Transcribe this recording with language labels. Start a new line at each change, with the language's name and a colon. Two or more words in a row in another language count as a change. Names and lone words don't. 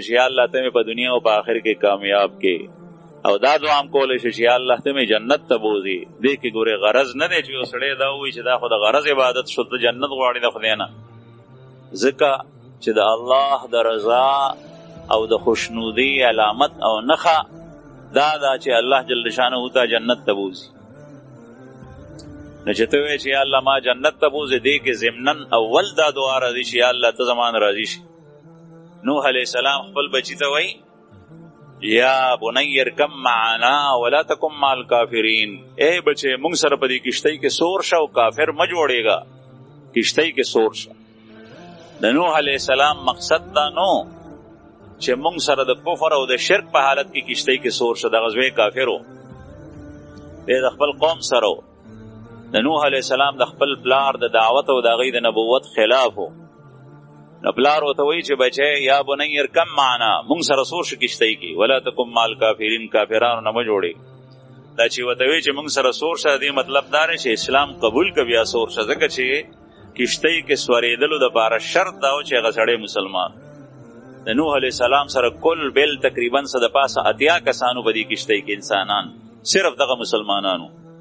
Pashto: چې الله ته مې په دنیا او په آخر کې کامیاب کې او دا دعا هم کولی شي چې الله ته مې جنت ته بوزي دې کې ګوره غرض نه دی چې یو سړی دا وایي چې دا خو د غرض عبادت شو ته جنت غواړي د خدای نه ځکه چې د الله د رضا او د خوشنودي علامت او نښه دا چې الله جل شانه ته جنت ته بوزي نو چې ته وایې چې یا الله ما جنت ته بوزي دې کې ضمنن اول دا دعا راځي چې یا الله ته زمان راضي شي. نوح علیہ السلام خپل بچی ته وایي
Arabic: یا بنی ارکب معنا ولا تکن مع الکافرین
Urdu: اے بچے
Pashto: مونږ سره په دې کشتۍ کې سور شه او کافر مه جوړېږه کشتۍ کې سور شه. د نوح علیہ السلام مقصد دا نو چې مونږ سره د کفر او د شرک په حالت کې کشتۍ کې سور شه د غزوه کافرو د خپل قوم سره د نوح علیه السلام د خپل پلار د دعوت او د هغې د نبوت خلاف و. نو پلار ورته وایي چې بچی
Arabic: یا بنی ارکب معنا،
Pashto: موږ سره سور شو کشتۍ کې،
Arabic: ولا تکن مع الکافرین،
Pashto: کافرانو نه مه جوړې. دا چې ورته وایي چې موږ سره سور شه، دې مطلب دا دی چې اسلام قبول که بیا سور شه، ځکه چې کشتۍ کې سورېدلو دپاره شرط دا و چې هغه سړی مسلمان. د نوح علیه السلام سره کل بل تقریبا څه د پاسه 80 کسانو په دې کشتۍ کې انسانان، صرف دغه مسلمانانو.